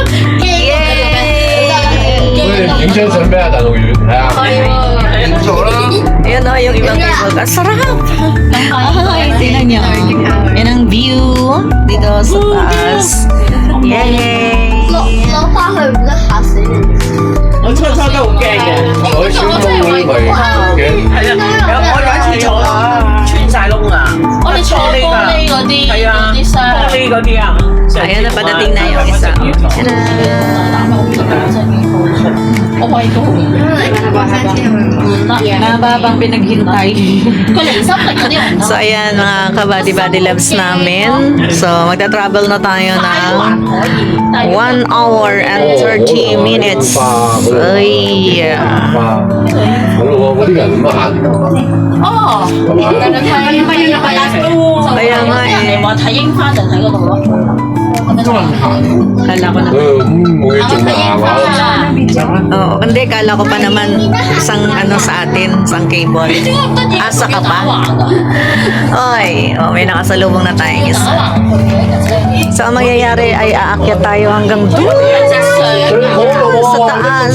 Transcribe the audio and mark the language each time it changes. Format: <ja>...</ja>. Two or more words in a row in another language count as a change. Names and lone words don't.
<tl>인천 선배하다 너 요즘 Ayan o, yung ibang cable car. Sarap! Ay, tingnan niyo. Yan ang view dito sa taas. Yay!</tl> <yue>老花係唔得嚇死你。我初初都好驚嘅，我小妹妹咪驚，係啊，我有一次坐穿晒窿啊，我哋坐玻璃嗰啲，係啊，啲箱。玻璃嗰啲啊，</yue> <tl>Ayan na, padating na yung isa. Mababang pinaghintay. So, ayan mga ka-body loves namin. So, magta-travel na tayo ng</tl> <en>1 hour and 30 minutes.</en> <tl>Ay,</tl> <yue>我啲人咁行，</yue> <tl>kaya nga eh.</tl> <yue>話睇櫻花就喺嗰度咯。</yue> <tl>Kala ko na.</tl> <yue>冇嘢做咪行下。</yue> <tl>Oo, hindi, kala ko pa naman isang sa atin, isang cable. Asa ka pa? Oy, may nakasalubong na tayong isa. So, ang mangyayari ay aakyat tayo hanggang doon sa taas.</tl>